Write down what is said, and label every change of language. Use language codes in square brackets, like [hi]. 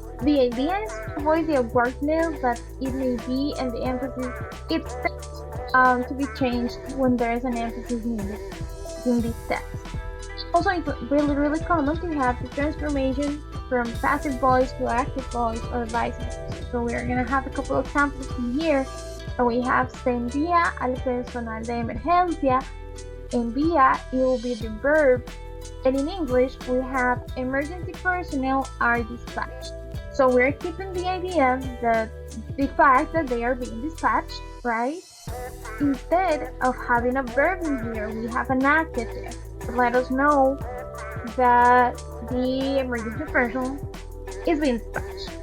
[en] The idea is to avoid the awkwardness that it may be, and the emphasis it's to be changed when there is an emphasis needed in this text. Also, it's really common to have the transformation from passive voice to active voice, or vice versa. So we are going to have a couple of examples in here. So we have [es] se envía al personal de emergencia. [en] Envía, it will be the verb. And in English, we have emergency personnel are dispatched. So we're keeping the idea that the fact that they are being dispatched, right? Instead of having a verb in here, we have an adjective to let us know that the emergency person is being dispatched.